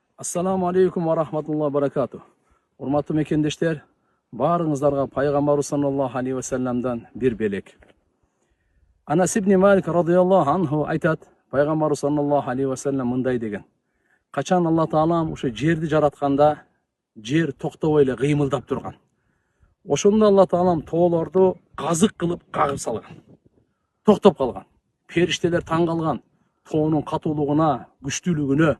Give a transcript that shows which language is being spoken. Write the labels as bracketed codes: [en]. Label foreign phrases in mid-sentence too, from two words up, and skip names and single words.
[ar] السلام عليكم ورحمة الله وبركاته. [ky] Урматтуу мекендештер, баарыңыздарга пайгамбар [ar] صلى الله عليه وسلم [ky] бир белек. Анас ибн Малик [ar] رضي الله عنه [ky] айтат, пайгамбар [ar] صلى الله عليه وسلم [ky] мындай деген: Качан Алла Таалам ушу жерди жаратканда, жер токтобой эле кыймылдап турган. Ошондо Алла Таалам тоолорду казык кылып кагып салган. Токтоп калган. Периштелер таң калган тоонун катуулугуна, күчтүүлүгүнө.